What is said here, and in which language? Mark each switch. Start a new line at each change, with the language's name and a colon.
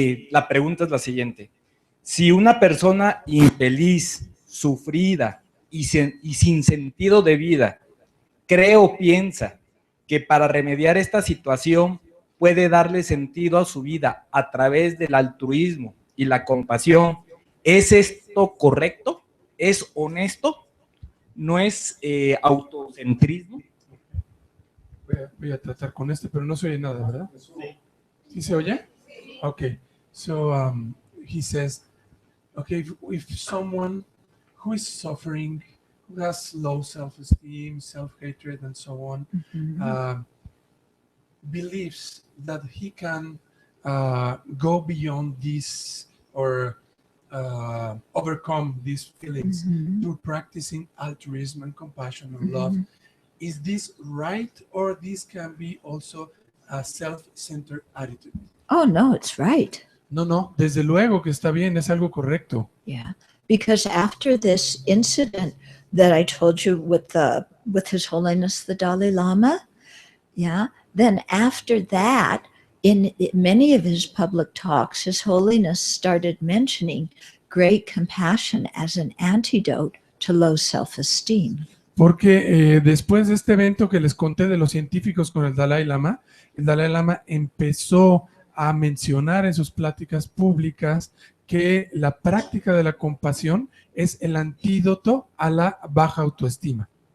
Spanish: La pregunta es la siguiente. Si una persona infeliz, sufrida y sin sentido de vida cree o piensa que para remediar esta situación puede darle sentido a su vida a través del altruismo y la compasión, ¿es esto correcto? ¿Es honesto? ¿No es autocentrismo? Voy a tratar con este, pero no se oye nada, ¿verdad? ¿Sí se oye? Okay.
English: So he says, okay, if someone who is suffering, who has low self-esteem, self-hatred, and so on, believes that he can go beyond this or overcome these feelings through practicing altruism and compassion and love. Is this right, or this can be also a self-centered attitude? Oh, no, it's right.
Spanish: No, desde luego que está bien, es algo correcto.
English: Yeah, because after this incident that I told you with His Holiness the Dalai Lama, yeah, then after that, in many of his public talks, His Holiness started mentioning great compassion as an antidote to low self-esteem.
Spanish: Porque después de este evento que les conté de los científicos con el Dalai Lama empezó a mencionar en sus pláticas públicas que la práctica de la compasión es el antídoto a la baja autoestima.